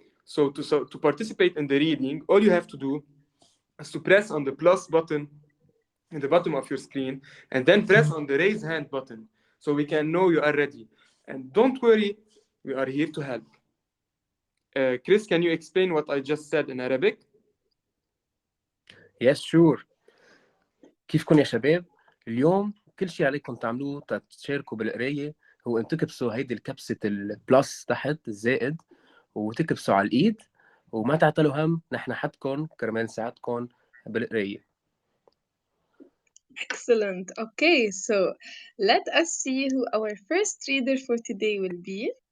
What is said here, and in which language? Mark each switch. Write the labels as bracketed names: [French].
[English] So to participate in the reading, all you have to do is to press on the plus button in the bottom of your screen and then press on the raise hand button so we can know you are ready. And don't worry, we are here to help. Chris, can you explain what I just said in Arabic? Yes, sure. [Arabic] كيفكن يا شباب؟ اليوم كل شيء عليكم تعملوه تشاركوا بالقراية هو ان تكبسوا هيدي الكبسة البلس تحت الزائد وتكبسوا على الايد وما تعتلوا هم، نحن حدكم كرمال نساعدكم بالقراية. [English] Excellent. Okay, so let us see who our first reader for today will be.